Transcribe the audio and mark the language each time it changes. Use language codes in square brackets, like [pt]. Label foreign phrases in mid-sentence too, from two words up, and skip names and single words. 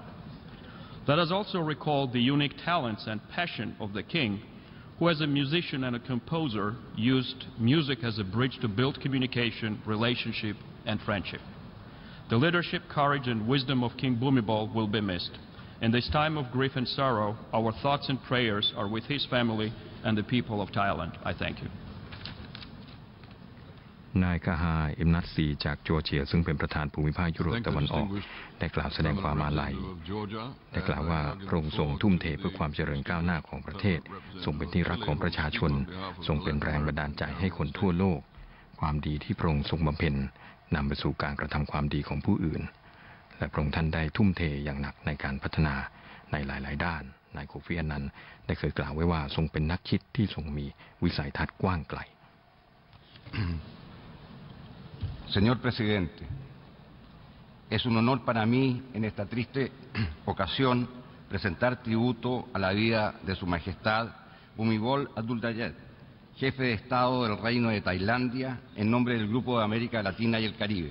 [en] Let us also recall the unique talents and passion of the king, who as a musician and a composer used music as a bridge to build communication, relationship, and friendship. The leadership, courage, and wisdom of King Bhumibol will be missed. In this time of grief and sorrow, our thoughts and prayers are with his family and the people of Thailand. I thank you. [th] นายกาฮาเอ็มนัตซีจากจอร์เจียซึ่งเป็นประธานภูมิภาคยุโรปตะวันออกได้กล่าวแสดงความอาลัยได้กล่าวว่าพระ องค์ทรงทุ่มเทเพื่อความเจริญก้าวหน้าของประเทศทรงเป็นที่รักของประชาชนทรงเป็นแรงบันดาลใจให้คนทั่วโลกความดีที่พระองค์ทรงบำเพ็ญนำไปสู่การกระทำความดีของผู้อื่นและพระองค์ท่านได้ทุ่มเทอย่างหนักในการพัฒนาในหลายๆด้านนายโคฟีอันนันต์ได้เคยกล่าวไว้ว่าทรงเป็นนักคิดที่ทรงมีวิสัยทัศน์กว้างไกล [es] Señor Presidente, es un honor para mí en esta triste ocasión presentar tributo a la vida de Su Majestad Bhumibol Adulyadej, jefe de Estado del Reino de Tailandia, en nombre del Grupo de América Latina y el Caribe.